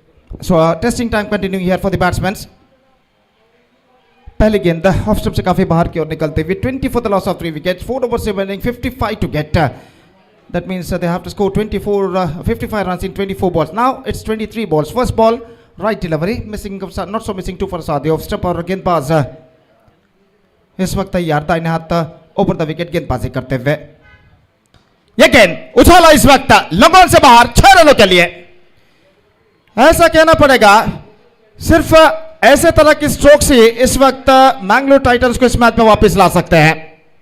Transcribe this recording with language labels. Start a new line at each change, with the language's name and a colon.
English: So testing time continuing here for the batsman.
Hindi: पहली गेंद off stump से काफी बाहर की ओर निकलते हुए 20 for the loss of 3 wickets.
English: 4 overs remaining, 55 to get. That means they have to score 55 runs in 24 balls. Now it's 23 balls. First ball, right delivery, missing, not so missing 2 for Saadi.
Hindi: Off step और गेंदबाज इस वक्त तैयार, दाहिने हाथ over the wicket गेंदबाजी करते हुए. ये गेंद उछाला इस वक्त लंबन से बाहर 6 रनों के लिए. ऐसा कहना पड़ेगा, सिर्फ ऐसे तरह की स्ट्रोक्स ही इस वक्त मैंगलोर टाइटंस को इस मैच में वापस ला सकते हैं.